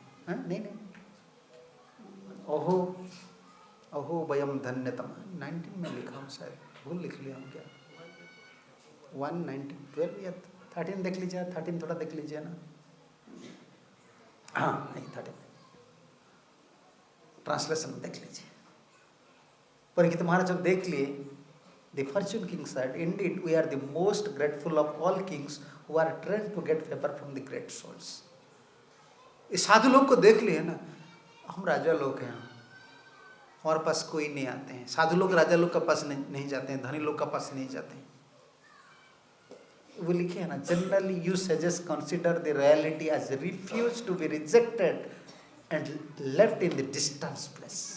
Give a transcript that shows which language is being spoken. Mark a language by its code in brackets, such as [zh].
[hi] हाँ नहीं ओहो वयम धन्यतम 19 में लिखा हूँ, शायद भूल लिख लिया हूँ क्या? 119 12 या 13 देख लीजिए, 13 थोड़ा देख लीजिए ना। हाँ नहीं 13 ट्रांसलेशन देख लीजिए। परीक्षित महाराज जब देख लिए, [en] The fortune king said, indeed we are the most grateful of all kings who are trained to get favor from the great souls। [hi] इस साधु लोग को देख लिए ना, हम राजा लोग हैं, हमारे पास कोई नहीं आते हैं। साधु लोग राजा लोग के पास नहीं जाते हैं, धनी लोग के पास नहीं जाते हैं। वो लिखे है ना, [en] Generally you suggest consider the reality as refuse to be rejected and left in the distance place.